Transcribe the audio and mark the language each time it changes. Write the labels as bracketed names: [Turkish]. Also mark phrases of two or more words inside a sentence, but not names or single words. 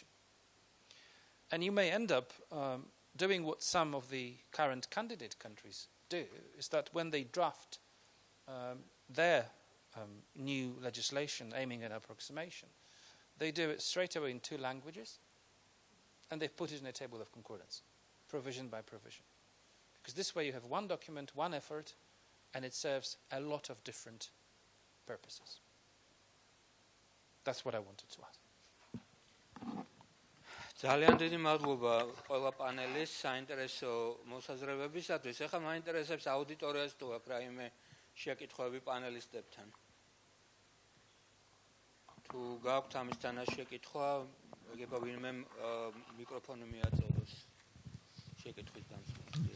[English] And you may end up doing what some of the current candidate countries do, is that when they draft their new legislation aiming at approximation, they do it straight away in 2 languages, and they put it in a table of concordance, provision by provision. Because this way you have one document, one effort, and it serves a lot of different purposes. That's what I wanted to add. [Georgian] ძალიან დიდი მადლობა ყველა პანელის საინტერესო მოსაზრებებისათვის. ეხლა მაინტერესებს აუდიტორიას თუ აქვს რაიმე შეკითხვები პანელისტებთან. თუ გაქვთ ამისთან შეკითხვა, ეგება ვინმე მიკროფონი მიაწოდოს შეკითხვის დამსვენებლად.